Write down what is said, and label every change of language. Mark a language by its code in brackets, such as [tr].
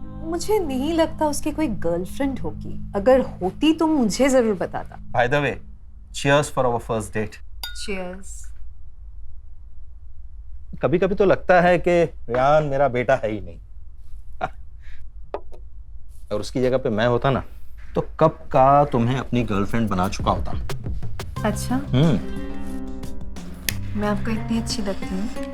[hi] मुझे नहीं लगता उसकी कोई गर्लफ्रेंड होगी। अगर होती तो मुझे जरूर बताता। [en] By the way, cheers for our first date. Cheers. [hi] कभी-कभी तो लगता है कि रियान मेरा बेटा है ही नहीं। और उसकी जगह पे मैं होता ना, तो कब का तुम्हें अपनी गर्लफ्रेंड बना चुका होता। अच्छा, मैं आपको इतनी अच्छी लगती हूँ?